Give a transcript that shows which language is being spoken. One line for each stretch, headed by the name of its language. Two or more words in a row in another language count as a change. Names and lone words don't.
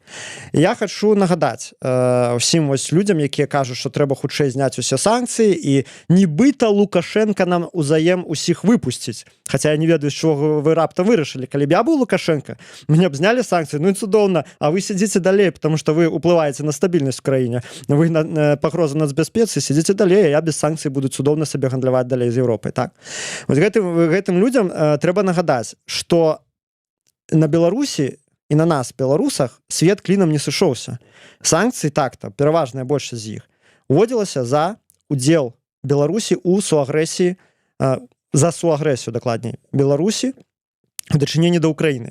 Belarusian: Я хочу нагадаць усім вось людзям, якія кажуць, што трэба хутчэй зняць усе санкцыі і нібыта Лукашенко нам узаем усіх выпусціць. Хаця я не ведаю, з чого вы раптам вырашылі. Калі б я быў Лукашенко, мне б знялі санкцыі, ну і цудоўна, а вы сидзіце далей,
Russian: потому что
Belarusian: вы уплываеце на стабільнасць в краіне. Вы на пагрозу нацбяспецы, сидзіце далей, а я без санкцый буду цудоўна сабе гандляваць далей з Еўропай. Так? Вот гэтым людзям трэба нагадаць, што на Беларусі і на нас, беларусах, свет клінам не сышоўся. Санкцыі так-то, пераважная большасць з іх, уводзілася за удзел Беларусі ў суагрэсіі, за суагрэсію, дакладней, Беларусі у дачыненні да Ўкраіны.